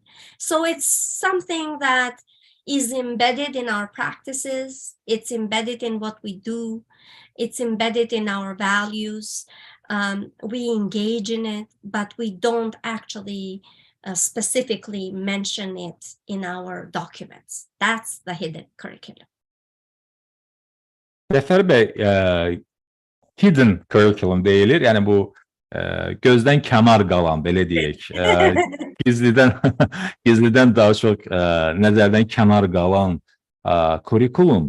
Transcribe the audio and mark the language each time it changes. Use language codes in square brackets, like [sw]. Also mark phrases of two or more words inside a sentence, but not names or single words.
[en] So it's something that is embedded in our practices, it's embedded in what we do, it's embedded in our values. We engage in it, but we don't actually specifically mention it in our documents. That's the hidden curriculum. [az] Zəfər bəy, [en] hidden curriculum [az] deyilir. Yəni bu gözdən kənar qalan, belə deyək. Gizlidən daha çox nəzərdən kənar qalan kurikulum.